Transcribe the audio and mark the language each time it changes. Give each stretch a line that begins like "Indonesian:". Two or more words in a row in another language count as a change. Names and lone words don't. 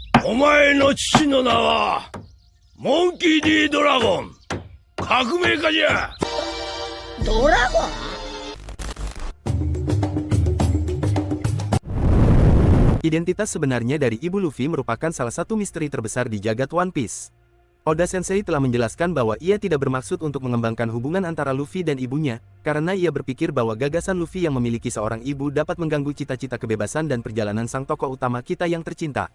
Japanese: お前の父の名はモンキー D ドラゴン革命家じゃ。ドラゴン？
Indonesian: Identitas sebenarnya dari Ibu Luffy merupakan salah satu misteri terbesar di jagat One Piece. Oda Sensei telah menjelaskan bahwa ia tidak bermaksud untuk mengembangkan hubungan antara Luffy dan ibunya, karena ia berpikir bahwa gagasan Luffy yang memiliki seorang ibu dapat mengganggu cita-cita kebebasan dan perjalanan sang tokoh utama kita yang tercinta.